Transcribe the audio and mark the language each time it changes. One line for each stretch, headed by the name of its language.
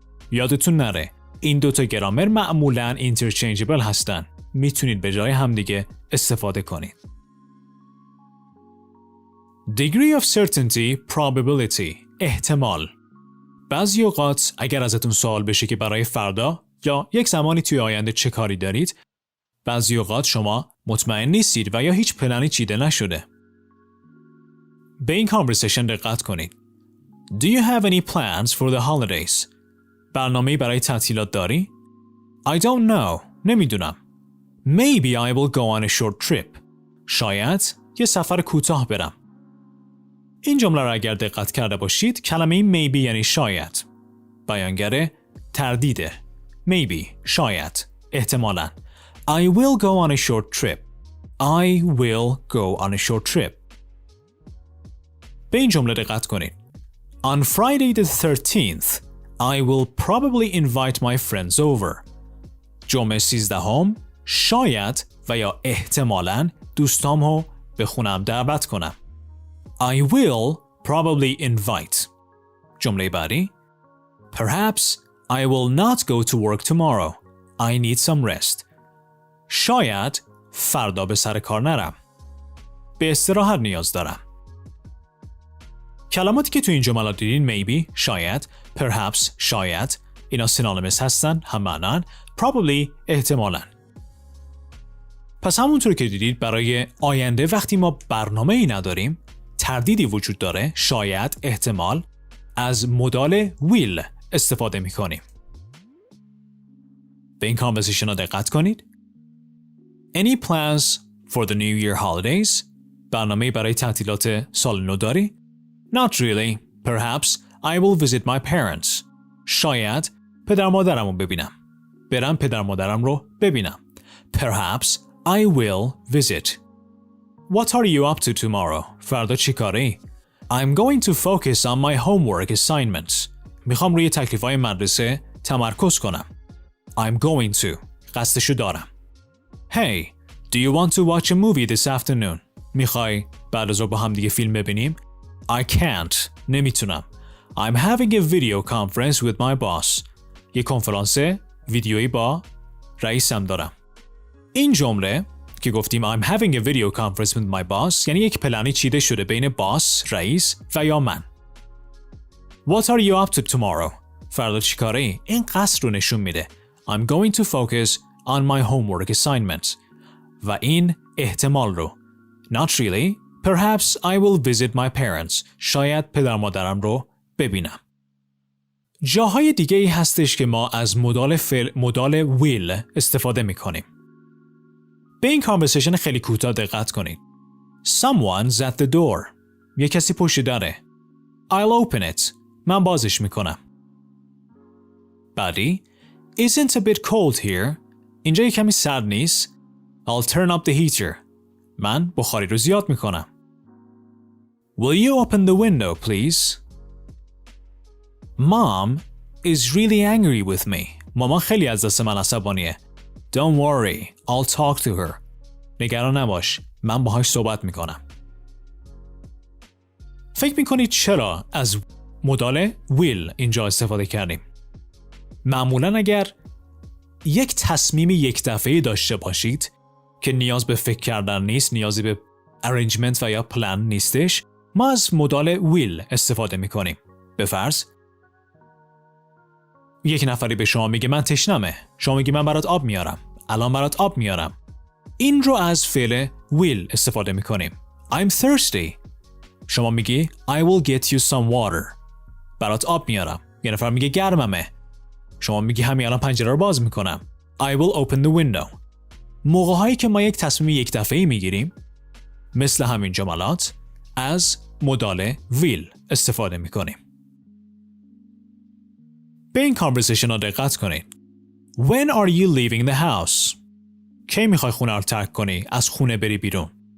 Persian: یادتون نره این دوتا گرامر معمولاً اینترچنجبل هستن. میتونید به جای همدیگه استفاده کنید.
English: Degree of certainty, probability، احتمال.
Persian: بعضی اوقات اگر ازتون سوال بشه که برای فردا یا یک زمانی توی آینده چه کاری دارید، بعضی اوقات شما مطمئن نیستید و یا هیچ پلنی چیده نشده. به این کانورسیشن دقت کنید.
English: Do you have any plans for the holidays?
Persian: برنامه‌ای برای تعطیلات داری؟
English: I don't know.
Persian: نمیدونم.
English: Maybe I will go on a short trip.
Persian: شاید یه سفر کوتاه برم. این جمله را اگر دقت کرده باشید، کلمه maybe یعنی شاید. بیانگر تردیده.
English: Maybe،
Persian: شاید، احتمالاً.
English: I will go on a short trip. I will go on a short trip.
Persian: به این جمله دقت کنید.
English: On Friday the 13th, I will probably invite my friends over.
Persian: جمعه 13 شاید و یا احتمالاً دوستامو به خونم دعوت کنم.
English: I will probably invite.
Persian: جمله بعدی.
English: Perhaps I will not go to work tomorrow. I need some rest.
Persian: شاید فردا به سر کار نرم. به استراحت نیاز دارم. کلماتی که تو این جملات دیدین maybe شاید، perhaps شاید، اینا سینونیمس هستن، هم معنن، probably احتمالاً. پس همونطور که دیدید برای آینده وقتی ما برنامه‌ای نداریم، تردیدی وجود داره، شاید، احتمال، از مدال will استفاده می‌کنیم. به این کانورسیشن ها دقت کنید.
English: Any plans for the New Year holidays?
Persian: برنامه برای تعطیلات سال نو داری؟
English: Not really. Perhaps I will visit my parents.
Persian: شاید پدر مادرم رو ببینم. برم پدر مادرم رو ببینم.
English: Perhaps I will visit. What are you up to tomorrow?
Persian: فردا چی کاری؟
English: I'm going to focus on my homework assignments.
Persian: میخوام روی تکلیف‌های مدرسه تمرکز کنم.
English: I'm going to.
Persian: قصدشو دارم.
English: Hey, do you want to watch a movie this afternoon?
Persian: میخوای بعد از ظهر با هم دیگه فیلم ببینیم؟
English: I can't.
Persian: نمیتونم.
English: I'm having a video conference with my boss.
Persian: یه کنفرانس ویدیویی با رئیسم دارم. این جمله که گفتیم
English: I'm having a video conference with my boss
Persian: یعنی یک پلنی چیده شده بین باس، رئیس و یا من.
English: What are you up to tomorrow?
Persian: فردا چی کاری؟ این قصد رو نشون میده.
English: I'm going to focus on my homework assignments.
Persian: و این احتمال رو.
English: Not really. Perhaps I will visit my parents.
Persian: شاید پدر مادرم رو ببینم. جاهای دیگه ای هستش که ما از مدال will استفاده میکنیم. به این کانورسیشن خیلی کوتاه دقت کنید.
English: Someone's at the door.
Persian: یه کسی پشت دره.
English: I'll open it.
Persian: من بازش میکنم. بعدی
English: Isn't a bit cold here.
Persian: اینجا یه کمی سرد نیست.
English: I'll turn up the heater.
Persian: من بخاری رو زیاد میکنم.
English: Will you open the window, please? Mom is really angry with me.
Persian: مامان خیلی از دست من عصبانیه.
English: Don't worry, I'll talk to her.
Persian: نگران نباش. من باهاش صحبت میکنم. فکر میکنید چرا از مدال will اینجا استفاده کردیم؟ معمولا اگر یک تصمیم یک دفعه‌ای داشته باشید که نیاز به فکر کردن نیست، نیازی به arrangement و یا پلان نیستش، ما از مدال will استفاده میکنیم. به فرض یک نفری به شما میگه من تشنمه، شما میگی من برات آب میارم، الان برات آب میارم. این رو از فعل will استفاده میکنیم.
English: I'm thirsty.
Persian: شما میگی
English: I will get you some water.
Persian: برات آب میارم. یه نفر میگه گرممه. شما میگی همین الان پنجره رو باز میکنم.
English: I will open the window.
Persian: موقع‌هایی که ما یک تصمیم یک دفعه‌ای میگیریم مثل همین جملات از مدال will استفاده میکنیم. به این کانورسیشن ها دقت کنید.
English: When are you leaving the house?
Persian: کی میخوای خونه رو ترک کنی؟ از خونه بری بیرون.